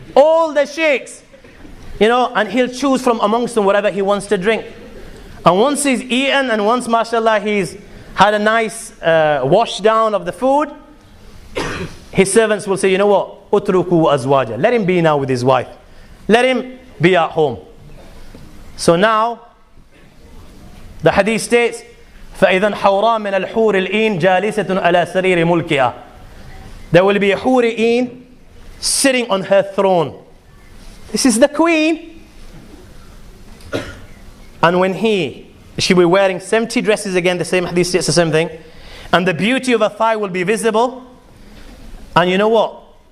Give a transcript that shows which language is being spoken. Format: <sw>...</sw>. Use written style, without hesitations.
<en>All the sheikhs. You know, and he'll choose from amongst them whatever he wants to drink. And once he's eaten and once, mashallah, he's had a nice wash down of the food, his servants will say, you know what?</en> <ar>Utruku azwaja.</ar> <en>Let him be now with his wife. Let him be at home. So now, the hadith states,</en> <ar>فَإِذَنْ حَوْرَى مِنَ الْحُورِ الْإِينَ جَالِسَةٌ عَلَى سَرِيرِ مُلْكِهَا.</ar> <en>There will be a huri-een sitting on her throne. This is the queen. And when she'll be wearing 70 dresses again, the same hadith states the same thing. And the beauty of her thigh will be visible. And you know what?</en>